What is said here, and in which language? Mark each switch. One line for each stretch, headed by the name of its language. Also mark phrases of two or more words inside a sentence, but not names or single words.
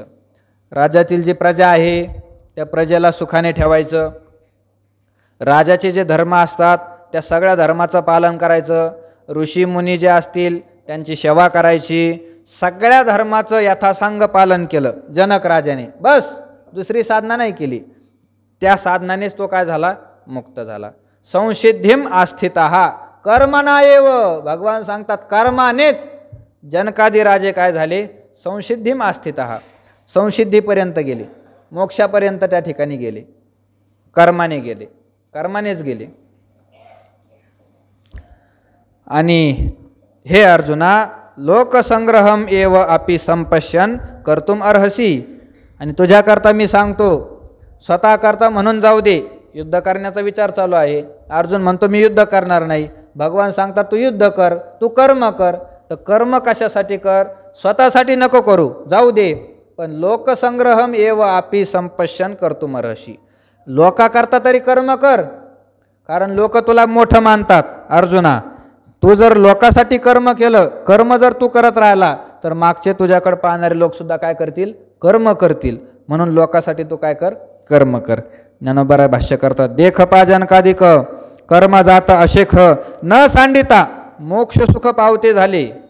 Marathi: राज्यातील जी प्रजा आहे त्या प्रजेला सुखाने ठेवायचं, राजाचे जे धर्म असतात त्या सगळ्या धर्माचं पालन करायचं, ऋषी मुनी जे असतील त्यांची सेवा करायची, सगळ्या धर्माचं यथासांग पालन केलं जनक राजाने. बस दुसरी साधना नाही केली. त्या साधनानेच तो काय झाला, मुक्त झाला.
Sanskrit: संसिद्धिम आस्थिताः कर्मणा एव.
Marathi: भगवान सांगतात कर्मानेच जनकादी राजे काय झाले,
Sanskrit: संसिद्धिम आस्थिताः,
Marathi: संसिद्धीपर्यंत गेले, मोक्षापर्यंत त्या ठिकाणी गेले, कर्माने गेले, कर्मानेच गेले.
Sanskrit: आणि हे अर्जुना लोकसंग्रहम एव अपि संपश्यन् कर्तुम अर्हसि.
Marathi: आणि तुझ्याकरता मी सांगतो, स्वतः करता म्हणून जाऊ दे, युद्ध करण्याचा विचार चालू आहे. अर्जुन म्हणतो मी युद्ध करणार नाही. भगवान सांगतात तू युद्ध कर, तू कर्म कर. तर कर्म कशासाठी कर, स्वतःसाठी नको करू, जाऊ दे, पण
Sanskrit: लोकसंग्रहम एव अपि संपश्यन् कर्तुम अर्हसि.
Marathi: लोकाकरता तरी कर्म कर, कारण लोक तुला मोठं मानतात. अर्जुना तू जर लोकासाठी कर्म केलं, कर्म जर तू करत राहिला तर मागचे तुझ्याकडे पाहणारे लोक सुद्धा काय करतील, कर्म करतील. म्हणून लोकासाठी तू काय कर, कर्म कर. ज्ञानोबा भाष्य करतात देख पा जनकाधिक कर्म जात अशेख न सांडिता मोक्ष सुख पावते झाले.